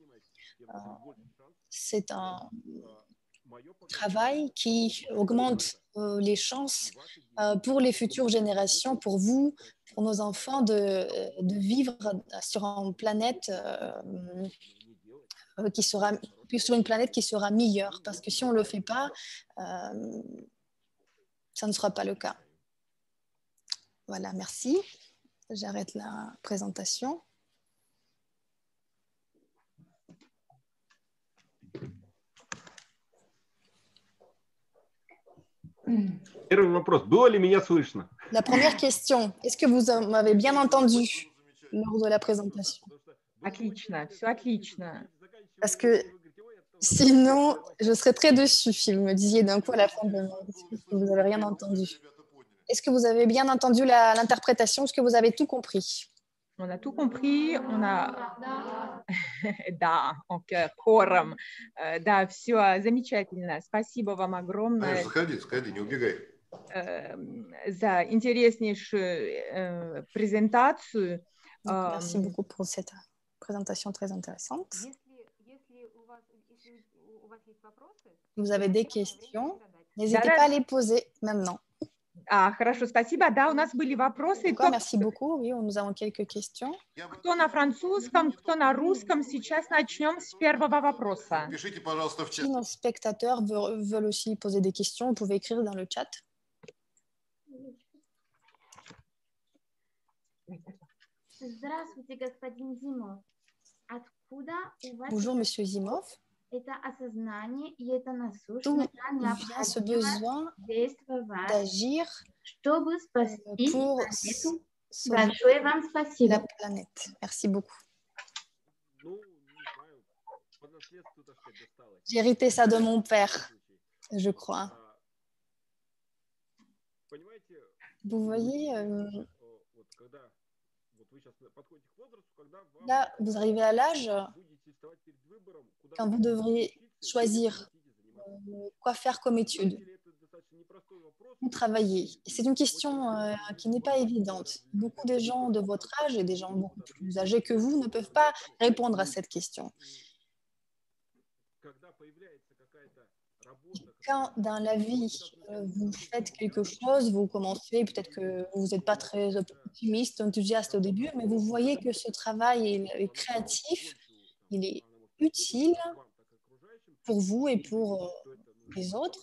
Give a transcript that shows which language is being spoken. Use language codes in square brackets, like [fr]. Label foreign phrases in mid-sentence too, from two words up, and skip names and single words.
[fr] C'est un travail qui augmente les chances pour les futures générations, pour vous, pour nos enfants, de vivre sur une planète sur une planète qui sera meilleure. Parce que si on ne le fait pas, ça ne sera pas le cas. Voilà, merci. J'arrête la présentation. [ru] Первый вопрос. Было ли меня слышно? [fr] La première question, est-ce que vous m'avez bien entendu lors de la présentation? [ru] Отлично, все отлично. [fr] Parce que sinon, je serais très déçue si vous me disiez d'un coup à la fin de que vous n'avez rien entendu. Est-ce que vous avez bien entendu l'interprétation? Est-ce que vous avez tout compris? On a tout compris, on a... [ru] Да, хором. Да, все замечательно. Спасибо вам огромное. Заходи, не убегай. За интереснейшую презентацию. [fr] Merci beaucoup pour cette présentation très intéressante. Vous avez des questions, n'hésitez pas à les poser maintenant. [ru] Хорошо, спасибо. Да, у нас были вопросы. [fr] D'accord, merci beaucoup. Oui, nous avons quelques questions. [ru] Кто на французском, кто на русском. Сейчас начнем с первого вопроса. Пишите, пожалуйста, в чат. [fr] Si nos spectateurs veulent aussi poser des questions, vous pouvez écrire dans le chat. [ru] Здравствуйте, господин Зимов. Откуда у вас [fr] Bonjour, monsieur Zimov. [ru] это осознание и это [fr] D'où [ru] насущная [fr] vient ce [ru] необходимость [fr] besoin [ru] действовать, [fr] d'agir [ru] чтобы спасти [fr] pour [ru] планету? [fr] sauver [ru] Большое вам [fr] la [ru] спасибо. [fr] planète? Merci beaucoup. [ru] Ну, не знаю, по наследству, так сказать, досталось. [fr] J'ai hérité ça de mon père, je crois. [ru] Понимаете, [fr] Vous voyez, [ru] вот когда вот вы сейчас подходите к возрасту, когда вам [fr] là, vous arrivez à l'âge [ru] будете вставать перед выбором, куда [fr] quand vous devriez choisir quoi faire comme étude ou travailler. Et c'est une question qui n'est pas évidente. Beaucoup de gens de votre âge et des gens beaucoup plus âgés que vous ne peuvent pas répondre à cette question. Quand dans la vie, vous faites quelque chose, vous commencez, peut-être que vous n'êtes pas très optimiste, enthousiaste au début, mais vous voyez que ce travail est créatif, il est utile pour vous et pour les autres.